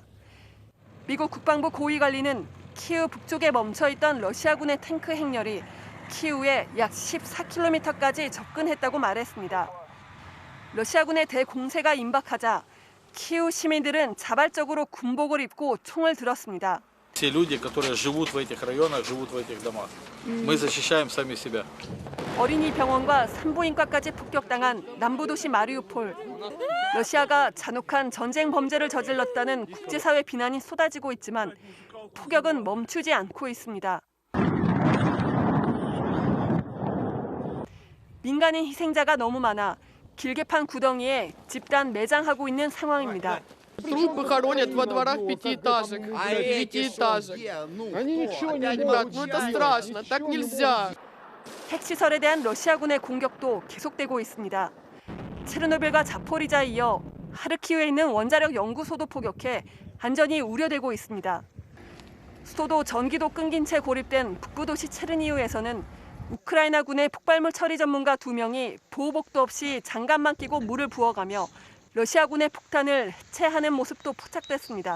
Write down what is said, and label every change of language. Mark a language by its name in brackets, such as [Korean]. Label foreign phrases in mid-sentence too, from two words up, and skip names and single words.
[Korean] 미국 국방부 고위 관리는 키이우 북쪽에 멈춰있던 러시아군의 탱크 행렬이 키이우에 약 14km까지 접근했다고 말했습니다. 러시아군의 대공세가 임박하자 키이우 시민들은 자발적으로 군복을 입고 총을 들었습니다. [Russian] Те люди, которые живут в этих районах, живут в этих домах. Мы защищаем сами себя. [Korean] 어린이 병원과 산부인과까지 폭격당한 남부도시 마리우폴. 러시아가 잔혹한 전쟁 범죄를 저질렀다는 국제사회 비난이 쏟아지고 있지만 폭격은 멈추지 않고 있습니다. 민간인 희생자가 너무 많아 길게 판 구덩이에 집단 매장하고 있는 상황입니다. [Russian] Трупы хоронят во дворах пятиэтажек, девятиэтажек. Они ничего не могут. Ну это страшно, так нельзя. [Korean] 핵시설에 대한 러시아군의 공격도 계속되고 있습니다. 체르노빌과 자포리자에 이어 하르키우에 있는 원자력 연구소도 포격해 안전이 우려되고 있습니다. 수도도 전기도 끊긴 채 고립된 북부도시 체르니우에서는 우크라이나군의 폭발물 처리 전문가 2명이 보호복도 없이 장갑만 끼고 물을 부어가며 러시아군의 폭탄을 해체하는 모습도 포착됐습니다.